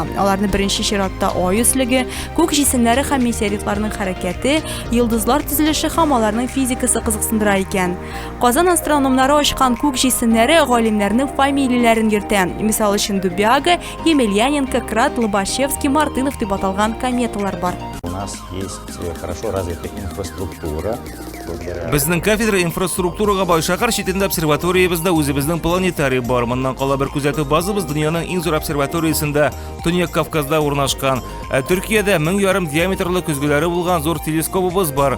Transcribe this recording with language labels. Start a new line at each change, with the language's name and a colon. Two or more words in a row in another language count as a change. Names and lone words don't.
Tatar: Аларны беренче чиратта ай өслеге, күк җисемнәре һәм метеоритларның хәрәкәте, йылдызлар төзелеше һәм аларның физикасы кызыксындыра икән. Казан астрономнары ачкан күк җисемнәре галимнәрнең фамилияләрен йөртә. Мисал өчен Дубяга, Емельяненко, Крат, Лобачевский, Мартынов дип аталган кометалар бар.
Russian: У нас есть хорошо развитая инфраструктура.
Tatar: Безнең кафедра инфраструктурага бай шәһәр читендә обсерваториябездә үзебезнең планетарий бар. Моннан кала бер күзәтү базабыз дөньяның иң зур обсерваториясендә Төньяк Кавказда урнашкан. Төркиядә 1000 диаметрлы көзгеләре булган зур телескопыбыз бар.